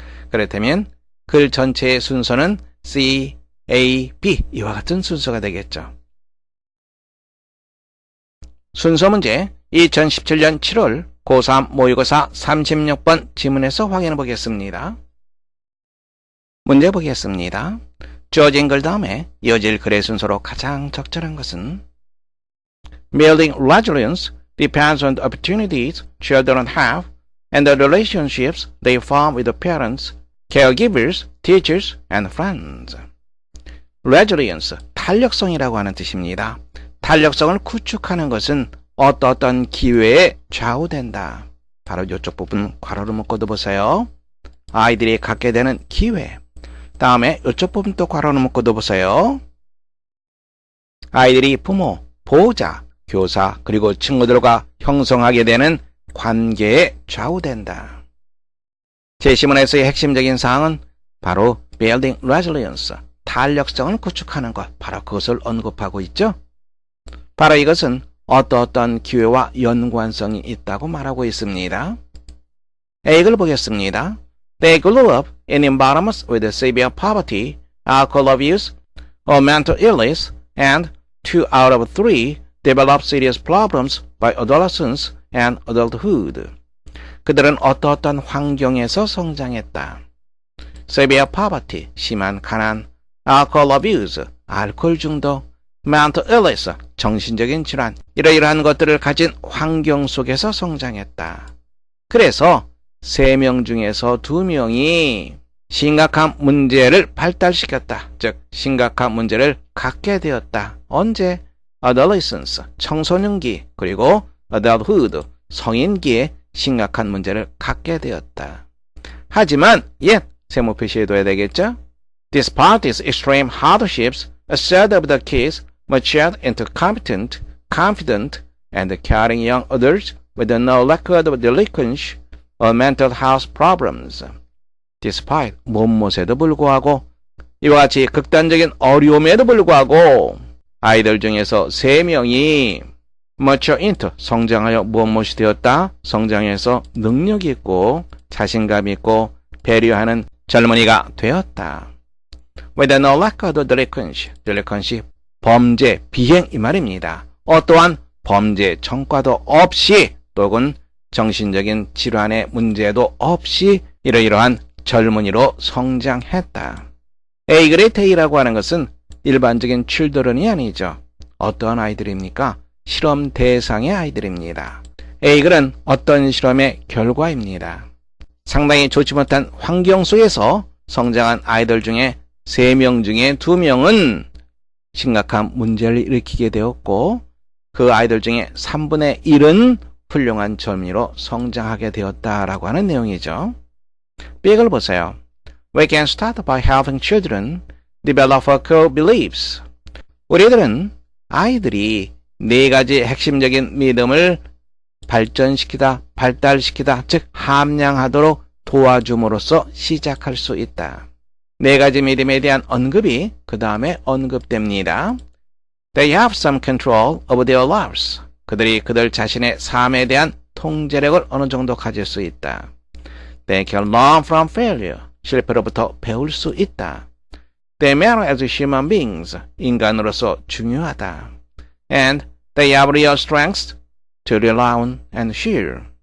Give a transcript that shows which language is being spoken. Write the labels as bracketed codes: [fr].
[ko] 그렇다면 글 전체의 순서는 C, A, B 이와 같은 순서가 되겠죠. 순서 문제 2017년 7월 고3 모의고사 36번 지문에서 확인해 보겠습니다. 문제 보겠습니다. 주어진 글 다음에 이어질 글의 순서로 가장 적절한 것은 [en] Building resilience depends on the opportunities children have and the relationships they form with the parents, caregivers, teachers, and friends. [ko] Resilience, 탄력성이라고 하는 뜻입니다. 탄력성을 구축하는 것은 어떤 기회에 좌우된다. 바로 이쪽 부분 괄호를 묶어도 보세요. 아이들이 갖게 되는 기회. 다음에 이쪽 부분 또 괄호를 묶어도 보세요. 아이들이 부모, 보호자, 교사, 그리고 친구들과 형성하게 되는 관계에 좌우된다. 제시문에서의 핵심적인 사항은 바로 Building Resilience, 탄력성을 구축하는 것, 바로 그것을 언급하고 있죠. 바로 이것은 어떤 기회와 연관성이 있다고 말하고 있습니다. A글 보겠습니다. [en] They grew up in environments with severe poverty, alcohol abuse, or mental illness, and 2 out of 3 developed serious problems by adolescence and adulthood. [ko] 그들은 어떤 환경에서 성장했다. [en] Severe poverty, [ko] 심한 가난, [en] alcohol abuse, [ko] 알코올 중독, [en] mental illness, [ko] 정신적인 질환, 이러이러한 것들을 가진 환경 속에서 성장했다. 그래서 3명 중에서 2명이 심각한 문제를 발달시켰다. 즉 심각한 문제를 갖게 되었다. 언제? adolescence, 청소년기, 그리고 adulthood, 성인기에 심각한 문제를 갖게 되었다. 하지만 세모 표시해둬야 되겠죠? [en] Despite these extreme hardships, a third of the kids matured into competent, confident, and caring young adults with no record of delinquency or mental health problems. [ko] Despite 못못에도 불구하고 이와 같이 극단적인 어려움에도 불구하고 아이들 중에서 3명이 [en] mature into [ko] 성장하여 무엇이 되었다? 성장해서 능력이 있고 자신감 있고 배려하는 젊은이가 되었다. [en] With no record of delinquency, [ko] 범죄, 비행 이 말입니다. 어떠한 범죄 전과도 없이 또는 정신적인 질환의 문제도 없이 이러이러한 젊은이로 성장했다. A그레이트 A라고 하는 것은 일반적인 children이 아니죠. 어떠한 아이들입니까? 실험 대상의 아이들입니다. A글은 어떤 실험의 결과입니다. 상당히 좋지 못한 환경 속에서 성장한 아이들 중에 3명 중에 2명은 심각한 문제를 일으키게 되었고 그 아이들 중에 3분의 1은 훌륭한 젊은이로 성장하게 되었다라고 하는 내용이죠. B글 보세요. [en] We can start by helping children develop core beliefs. [ko] 우리들은 아이들이 4가지 핵심적인 믿음을 발달시키다, 즉 함양하도록 도와줌으로써 시작할 수 있다. 4가지 믿음에 대한 언급이 그 다음에 언급됩니다. [en] They have some control over their lives. [ko] 그들이 그들 자신의 삶에 대한 통제력을 어느 정도 가질 수 있다. [en] They can learn from failure. [ko] 실패로부터 배울 수 있다. [en] They matter as human beings. [ko] 인간으로서 중요하다. [en] And they have real strengths to rely on and share.